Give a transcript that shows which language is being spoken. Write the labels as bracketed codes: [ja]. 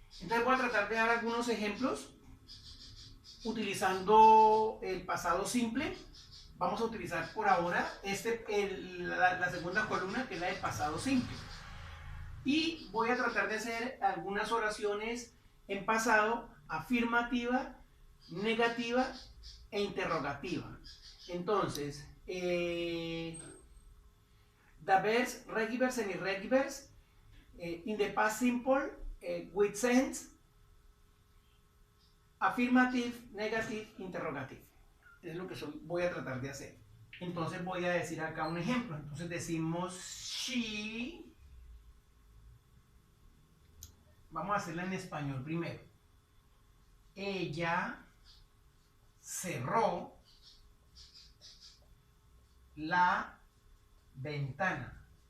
[es] Entonces voy a tratar de dar algunos ejemplos utilizando el pasado simple. Vamos a utilizar por ahora la segunda columna, que es la del pasado simple. Y voy a tratar de hacer algunas oraciones en pasado afirmativa, negativa e interrogativa. [en] Entonces, the verbs regulars and irregulars in the past simple with sense, affirmative, negative, interrogative. [es] Es lo que voy a tratar de hacer. Entonces voy a decir acá un ejemplo. Entonces decimos she. Vamos a hacerla en español primero. Ella cerró la ventana.